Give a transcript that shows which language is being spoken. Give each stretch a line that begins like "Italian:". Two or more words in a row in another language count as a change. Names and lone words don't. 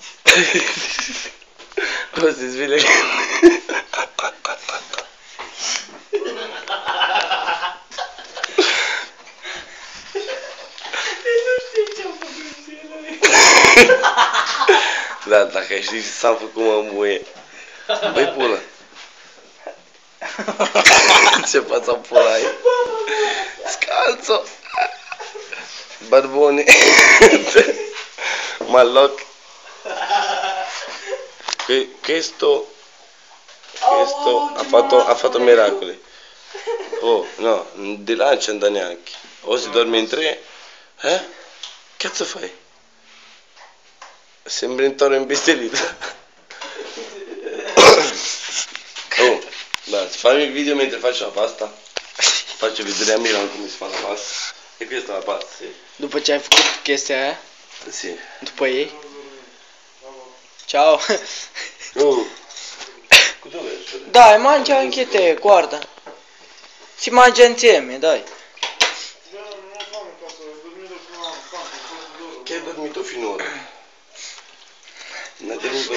Italian: Poi si sveglia.
Romanian: Da, dacă știi ce s-a făcut, mă, muie. Băi, pulă. Ce fața pula ai?
Italian: Scalzo. Barbone. Malloc. Questo ha fatto miracoli. Oh, no, di là non ci anda neanche. O si dorme in tre. Cazzo fai? Sembri un toro imbestialito. Oh, basta, fammi il video mentre faccio la pasta. Faccio vedere a Milano come si fa la pasta. E questa è la pasta, sì.
Romanian: După ce ai făcut chestia aia,
Italian: Sì.
Romanian: după ei.
Italian: Ciao. Oh. Cosa vuoi? Dai, mangia anche te, guarda. Si mangia insieme, dai. Non ho fame, cazzo, ho dormito fino a tanto, Che hai dormito finora? Non hai dormito